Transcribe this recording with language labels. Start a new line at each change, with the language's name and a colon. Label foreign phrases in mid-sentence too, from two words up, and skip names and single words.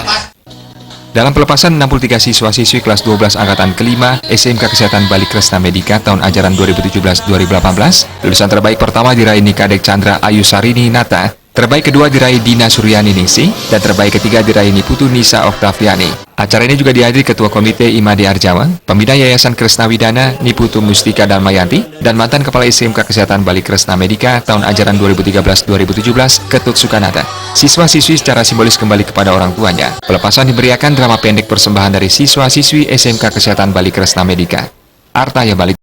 Indonesian: Dalam pelepasan 63 siswa-siswi kelas 12 angkatan kelima SMK Kesehatan Bali Kresna Medika tahun ajaran 2017-2018, lulusan terbaik pertama diraih Nikadek Chandra Ayu Sarini Nata, terbaik kedua diraih Dina Suryani Ningsi, dan terbaik ketiga diraih Niputu Nisa Oktaviani. Acara ini juga dihadiri Ketua Komite Imade Arjawa, Pembina Yayasan Kresna Widana Niputu Mustika Dalmayanti, dan mantan Kepala SMK Kesehatan Bali Kresna Medika tahun ajaran 2013-2017 Ketut Sukanata. Siswa-siswi secara simbolis kembali kepada orang tuanya. Pelepasan diberiakan drama pendek persembahan dari siswa-siswi SMK Kesehatan Bali Kresna Medika. Arta ya Bali.